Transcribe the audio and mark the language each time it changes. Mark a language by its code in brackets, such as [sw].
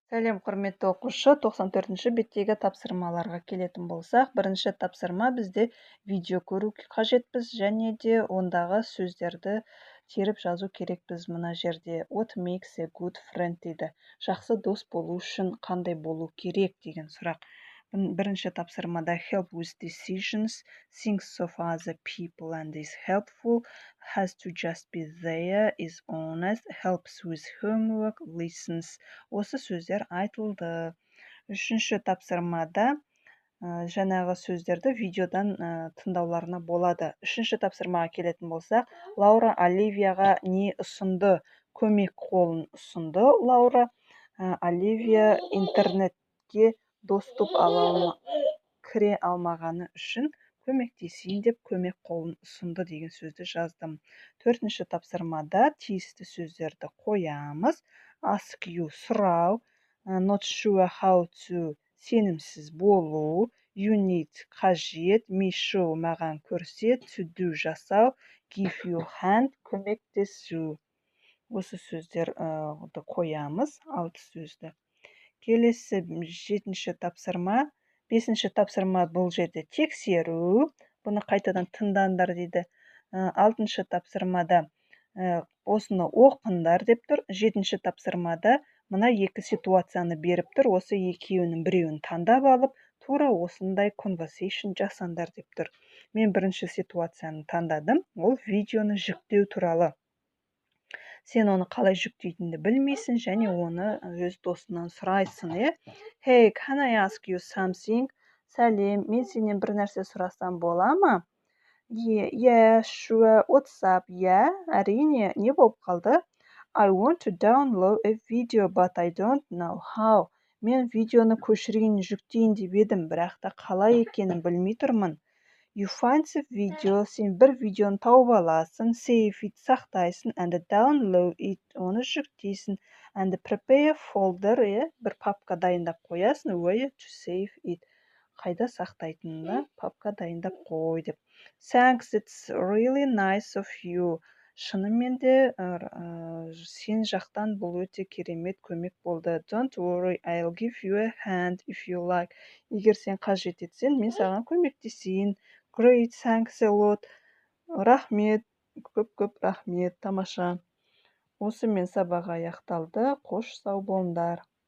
[kk] Сәлем, құрметті оқушы, 94-ші беттегі тапсырмаларға келетін болсақ, бірінші тапсырма бізде видео көру қажетпіз және де ондағы сөздерді теріп жазу керекпіз мына жерде. [en] What makes a good friend [kk] дейді. Жақсы дос болу үшін қандай болу керек деген сұрақ. Бірінші тапсырмада [en] help with decisions, thinks of other people and is helpful, has to just be there, is honest, helps with homework, listens. [kk] Осы сөздер айтылды. Үшінші тапсырмада жаңағы сөздерді видеодан тыңдауларына болады. Үшінші тапсырмаға келетін болсақ, Лаура Оливияға не ұсынды? Көмек қолын ұсынды Лаура. Оливия интернетке доступ кіре алмағаны үшін көмектесейін деп көмек қолын ұсынды деген сөзді жаздым. Төртінші тапсырмада тиісті сөздерді қоямыз. [en] Ask you сұрау, not sure how to [kk] сенімсіз болу, [en] you need қажет, me show [kk] маған көрсет, [en] to do жасау, give you hand көмектесу. [kk] Осы сөздерді қоямыз, 6 сөзді. Келесі 7-ші тапсырма, 5-ші тапсырма бұл жерде тексеру, бұны қайтадан тыңдаңдар дейді. 6-ші тапсырмада осыны оқыңдар деп тұр. 7-ші тапсырмада мына екі ситуацияны беріп тұр. Осы екеуінің біреуін таңдап алып, тура осындай conversation жасаңдар деп тұр. Мен бірінші ситуацияны таңдадым. Ол видеоны жүктеу туралы. Сен оны қалай жүктейтінді білмейсің және оны өз досыңнан сұрайсың, [en] Hey, can I ask you something? [kk] Сәлем, мен сенен бір нәрсе сұрасам бола ма? [en] Yeah, sure, what's up? [kk] Әрине, не болып қалды? [en] I want to download a video, but I don't know how. [kk] Мен видеоны көшірейін, жүктейін деп едім, бірақ та қалай екенін білмей тұрмын. [en] You find the video, [kk] сен бір видеоны тауып аласың, [en] save it, сақтайсың, and download it, [kk] оны жүктейсің, [en] and prepare folder, [kk] бір папка дайындап қоясың, [en] where to save it, [kk] қайда сақтайтынына папка дайындап қой деп. [en] Thanks, it's really nice of you. [kk] Шынымен де сен жақтан бұл өте керемет көмек болды. [en] Don't worry, I'll give you a hand if you like. [kk] Егер сен қажет етсең, мен саған көмектесейін. [en] Great, thanks a lot. [kk] Рахмет, көп рахмет, тамаша. Осымен сабақ аяқталды. Қош сау болыңдар.